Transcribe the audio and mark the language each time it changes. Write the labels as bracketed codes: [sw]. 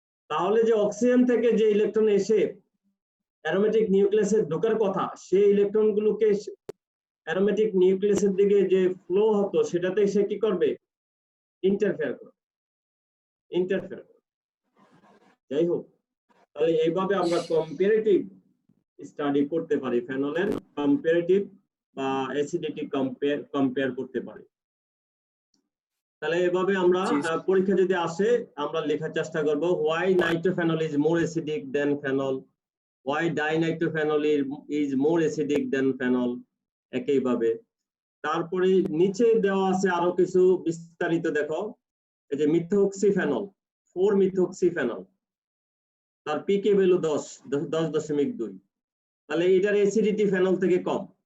[bn] তাহলে যে অক্সিজেন থেকে যে ইলেকট্রন এসে অ্যারোমেটিক নিউক্লিয়াসে ঢোকার কথা, সেই ইলেকট্রন গুলোকে অ্যারোমেটিক নিউক্লিয়াসের দিকে যে ফ্লো হতো সেটাতে সে কি করবে? ইন্টারফেয়ার করবে। যাই হোক, তাহলে এইভাবে আমরা কম্পারেটিভ স্টাডি করতে পারি, ফেনলের কম্পারেটিভ বা অ্যাসিডিটি কম্পেয়ার করতে পারি। তাহলে এভাবে আমরা পরীক্ষা যদি আসে আমরা লেখার চেষ্টা করব [en] why nitrophenol is more acidic than phenol, why dinitrophenol is more acidic than phenol, [bn] একইভাবে। তারপরে নিচে দেওয়া আছে আরো কিছু বিস্তারিত, দেখো এই যে মিথক্সিফেনল, 4-মিথক্সিফেনল, তার পিকে ভ্যালু 10.2, তাহলে এটার অ্যাসিডিটি ফেনল থেকে কম।